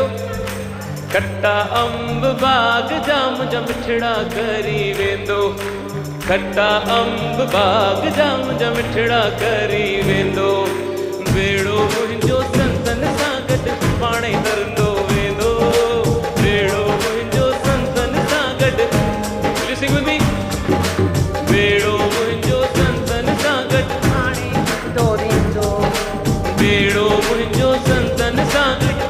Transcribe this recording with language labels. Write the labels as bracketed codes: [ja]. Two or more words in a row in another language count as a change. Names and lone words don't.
[sd] खट्टा अंब बाग जा मुंहिंजा मिठड़ा करी वेंदो। खट्टा अंब बाग जा मुंहिंजा मिठड़ा करी वेंदो। बेड़ो मुंहिंजो संतन सां गॾु पाणे तरंदो वेंदो। बेड़ो मुंहिंजो संतन सां गॾु, [en] listening with me. [sd] बेड़ो मुंहिंजो संतन सां गॾु पाणे तरंदो वेंदो। बेड़ो मुंहिंजो संतन सां